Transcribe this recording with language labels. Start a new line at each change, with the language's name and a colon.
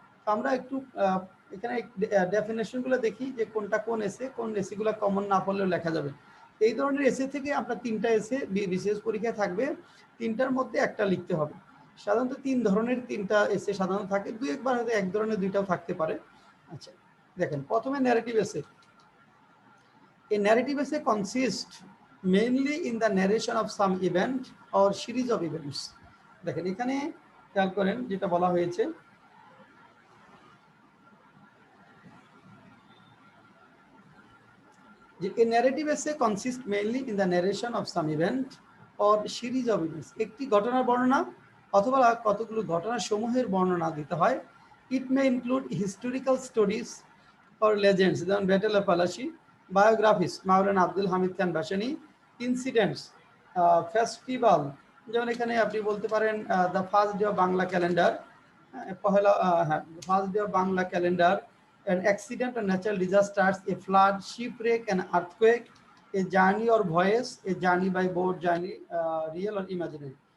Bangla: তো আমরা একটু এখানে ডেফিনেশনগুলো দেখি যে কোনটা কোন এসেগুলো কমন না পড়লেও লেখা যাবে। এই ধরনের এসে থেকে আপনার 3টা এসে বিশেষ পরীক্ষায় থাকবে, 3টার মধ্যে একটা লিখতে হবে। সাধারণত 3 ধরনের 3টা এসে সাধারণত থাকে, 2-একবার হয়তো 1 ধরনের 2টাও থাকতে পারে। আচ্ছা দেখেন, প্রথমে ন্যারেটিভ এসে।
English: A narrative essay consists mainly in the narration of some event or series of events.
Bangla: দেখেন এখানে খেয়াল করেন যেটা বলা হয়েছে, যে
English: a narrative essay consists mainly in the narration of some event or series of events.
Bangla: একটি ঘটনার বর্ণনা অথবা কতগুলো ঘটনার সমূহের বর্ণনা দিতে হয়।
English: It may include historical stories or legends, যেমন battle of Palashi, biographies Maulana Abdul Hamid Khan Bhasani, incidents, festival,
Bangla: যেমন এখানে আপনি বলতে পারেন
English: The first day of Bangla calendar, পহেলা first day of Bangla calendar, an accident or natural disasters, a flood, shipwreck, an earthquake, a journey or voyage, a journey by boat journey, real or imaginary.